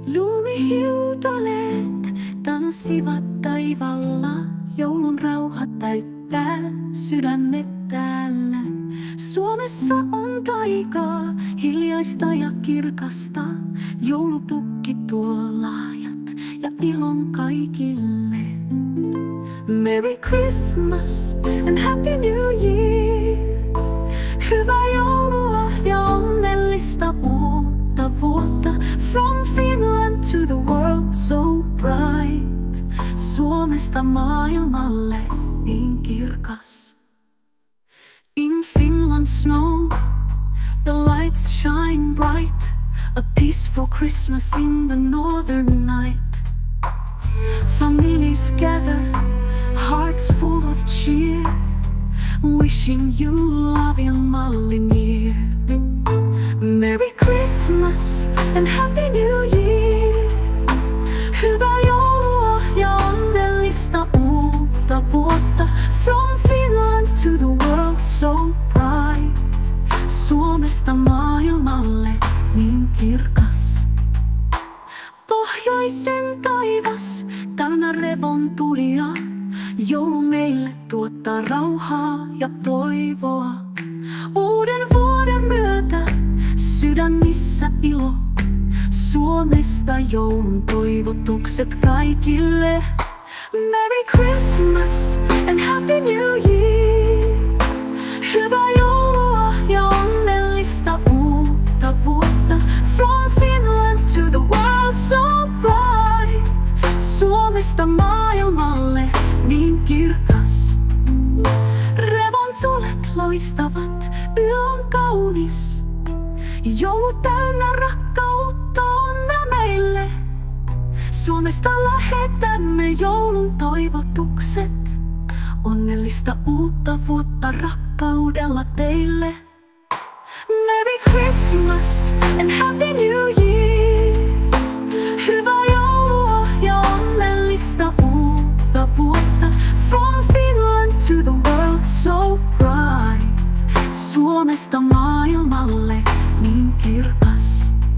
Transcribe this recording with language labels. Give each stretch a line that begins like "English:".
Finnish: Lumihiutaleet tanssivat taivalla, joulun rauha täyttää sydämet täällä. Suomessa on taikaa, hiljaista ja kirkasta. Joulupukki tuo lahjat ja ilon kaikille.
English: Merry Christmas and Happy New Year.
Finnish: Hyvää joulua ja onnellista uutta vuotta.
English: From Finland to the world so bright.
Finnish: Suomesta maailmalle niin kirkas.
English: In Finland snow, the lights shine bright. A peaceful Christmas in the northern night. Families gather, hearts full of cheer, wishing you love ilmalle near. Merry Christmas and Happy New Year.
Finnish: Hyvää joulua ja onnellista uutta vuotta.
English: From Finland to the world so bright.
Finnish: Suomesta maailmalle niin kirkas. Pohjoisen taivas täynnä revontulia. Joulu meille tuottaa rauhaa ja toivoa. Uuden vuoden myötä sydämissä ilo. Suomesta joulun toivotukset kaikille.
English: Merry Christmas and Happy New Year.
Finnish: Hyvää joulua ja onnellista uutta vuotta.
English: From Finland to the world so bright.
Finnish: Suomesta maailmalle niin kirkas. Revontulet loistavat, yö on kaunis. Joulu täynnä rakkautta onnea meille. Suomesta lähetämme joulun toivotukset. Onnellista uutta vuotta rakkaudella teille.
English: Merry Christmas and Happy New Year.
Finnish: Hyvää joulua ja onnellista uutta vuotta.
English: From Finland to the world so bright.
Finnish: Suomesta maailmalle niin kirkas.